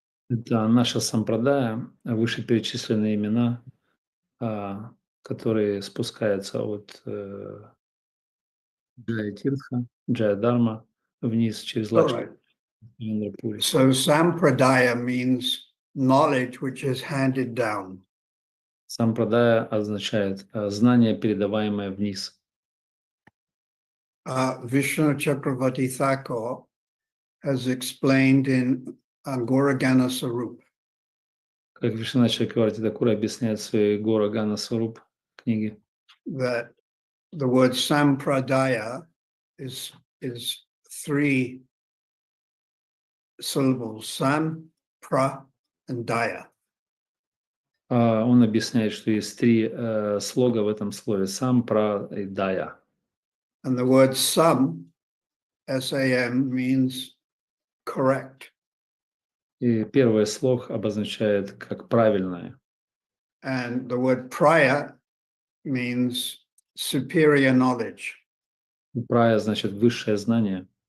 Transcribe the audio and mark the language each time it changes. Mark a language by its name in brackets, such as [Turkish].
[Russian] Это наша сампрадая, вышеперечисленные имена, которые спускаются от Джая Тиртха, Джая Дарма вниз через [English] All [Russian] Лакшми [English] right. [Russian] Пури. [English] So sampradaya means knowledge which is handed down. [Russian] Сампрадая означает знание, передаваемое вниз. [English] Vishnu Chakravarti Thakur has explained in Goragana Sarup [Russian] Как Вишванат Чакраварти Такур объясняет в своей Гора Гана Сваруб книге, [English] that the word sampradaya is three syllables: sam, pra, and daya. [Russian] он объясняет, что есть три слога в этом слове: сам, пра и дая. [English] And the word sam, S-A-M, means correct. [Russian] И первый слог обозначает как правильное. [English] And the word praya means superior knowledge. [Russian] Прая значит высшее знание.